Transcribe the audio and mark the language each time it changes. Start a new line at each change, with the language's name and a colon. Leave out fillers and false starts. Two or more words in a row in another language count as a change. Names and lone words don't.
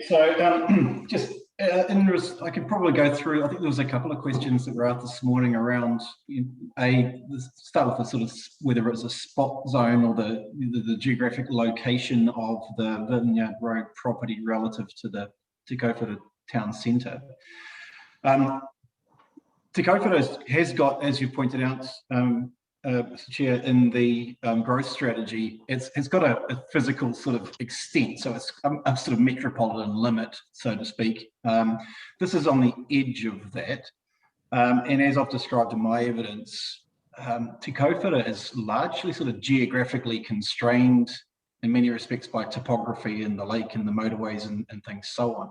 English: So just I could probably go through, I think there was a couple of questions that were out this morning around start with the sort of whether it's a spot zone or the geographic location of the Vineyard Road property relative to the Kauwhata town centre. Te Kauwhata has got, as you pointed out, Mr. Chair, in the growth strategy, it's got a physical sort of extent, so it's a sort of metropolitan limit, so to speak. This is on the edge of that, and as I've described in my evidence, Te Kauwhata is largely sort of geographically constrained in many respects by topography and the lake and the motorways and things so on.